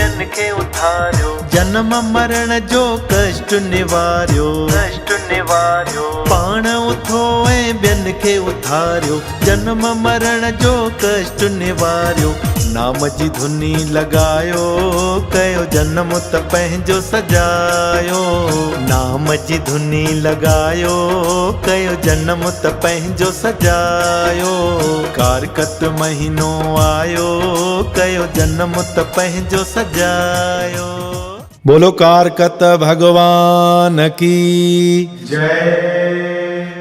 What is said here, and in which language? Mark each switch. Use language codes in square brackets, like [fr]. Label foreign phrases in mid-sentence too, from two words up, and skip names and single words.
[sd] जन्म मरण जो कष्ट निवारियो पाण उथो ऐं ॿियनि खे उथारियो जन्म मरण जो कष्ट निवारियो नाम जी धुनी लॻायो कयो जनम त पंहिंजो सजायो नाम जी धुनी लॻायो कयो जनम त पंहिंजो सजायो कारकत महीनो आयो कयो जनम त पंहिंजो सजायो [hi] बोलो कारकत भगवान की जय।